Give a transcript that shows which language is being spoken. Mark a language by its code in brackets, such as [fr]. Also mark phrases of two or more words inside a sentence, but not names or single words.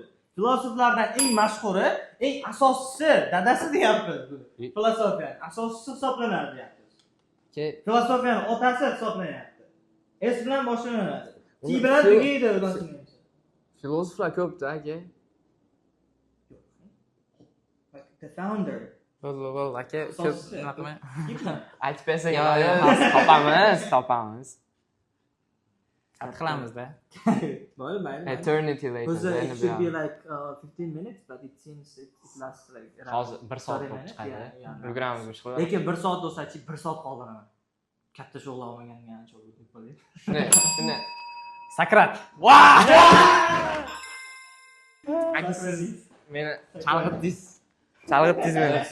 [uz] Filosoflardan eng mashhuri, eng asoschisi, dadasi deyapmiz bu. Filosofiya asoschisi hisoblanadi deyapmiz. Filosofiyaning otasi hisoblanadi. S bilan boshlanadi. T bilan tugaydi boshlanadi. Filosoflar ko'p-da aka. [en] The founder. [uz] Bo'ldi, aka, ko'p nima qilmay. Aytib bersang, topamiz. Qilamiz-da. Mayli. [en] Eternity later. It should be like 15 minutes, but it seems it lasts like [uz] hozir 1 soat bo'lib chiqadi. Programmamiz boshqa. Lekin 1 soat bo'lsa-chi 1 soat qoldiraman. Katta shug'ullanmaganiga ancha bo'ldi. Shuni. Sakrat. Meni chalg'itdingiz meni.